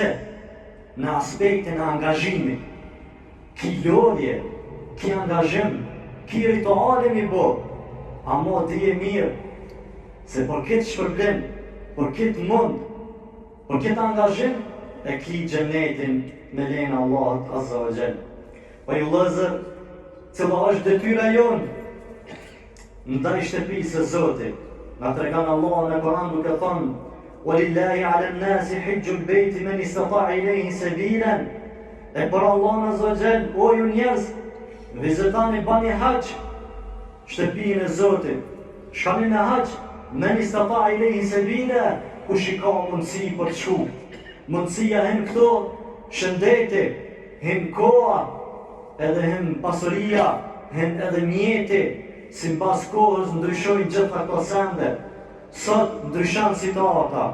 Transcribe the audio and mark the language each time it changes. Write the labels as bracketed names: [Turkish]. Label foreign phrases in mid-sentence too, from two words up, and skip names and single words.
[Albanian] Në aspektin e angazhimit, ki lodhje, ki angazhim, ki rituale mi bo, amo ti e mirë, se për këtë shpërblim, për këtë mund, për këtë angazhim, e ki xhenetin me lejnë Allahut [Arabic] عز وجل. [Albanian] Po ju lëzër, cila është detyra jonë, ndaj shtëpisë së Zotit. Na tregon Allah në Kur'an duke thënë: [Arabic] "ولله على الناس حج البيت من استطاع إليه سبيلا." [Albanian] E për Allahun [Arabic] عز وجل, [Albanian] o ju njerëz, vizitoni bani hax shtëpinë e Zotit. Shkoni në hax, [Arabic] من استطاع إليه سبيلا, [Albanian] kush i ka mundësi për të shku. Mundësia hem këto, shëndeti, hem koha, edhe hem pasuria, hem edhe mjeti. Si mbas kohës ndryshojnë gjitha këto sende. Sot ndryshon situata.